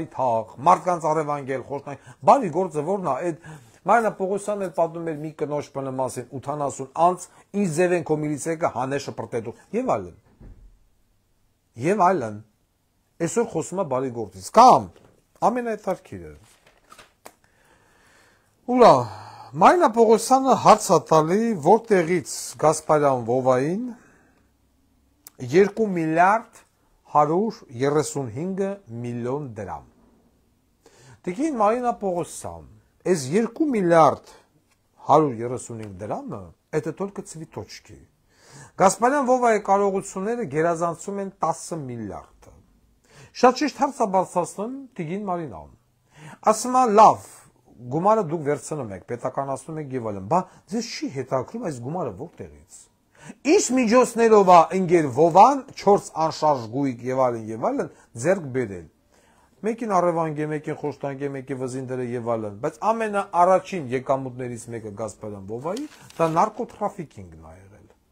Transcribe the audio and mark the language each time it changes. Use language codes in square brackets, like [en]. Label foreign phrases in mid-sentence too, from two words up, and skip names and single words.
[hy] թաղ, մարդկանց առևանգել, խոշտանք, բարի գործը որն է, այդ Մարինա Պողոսյանն էլ պատմում էր մի կնոջ բնի մասին 80 անց ինձ ձև են քո միլիցիայը հանե շպրտելու եւ այլն։ Եվ այլն։ Այսօր խոսում է բարի գործից կամ ամենահետաքրքիրը։ Ուրա Մարինա Պողոսյանը հարց է տալի որտեղից Գասպարյան Վովային 2 միլիարդ 135 միլիոն դրամ։ Տիկին Մարինա Պողոսյան, այս 2 միլիարդ 135 դրամը, [ru] это только цветочки։ [hy] Գասպարյան Վովայի կարողությունները գերազանցում են 10 միլիարդը։ Շատ ճիշտ հարց է բարձրացնում տիկին Մարինան։ Ասում է լավ, գումարը դուք վերցնում եք, պետականացնում եք եւ այլն, բա ձեզ չի հետաքրում այս գումարը որտեղից։ Ինչ միջոցներով է ընկեր Վովան 4 անշարժ գույք եւ այլն ձեռք բերել։ Մեկին առևանգ է, մեկին խոշտանգ է, մեկի վզին դրը եւ այլն, բայց ամենաառաջին եկամուտներից մեկը Գասպարյան Վովայի դա նարկոտրաֆիկինգն է եղել։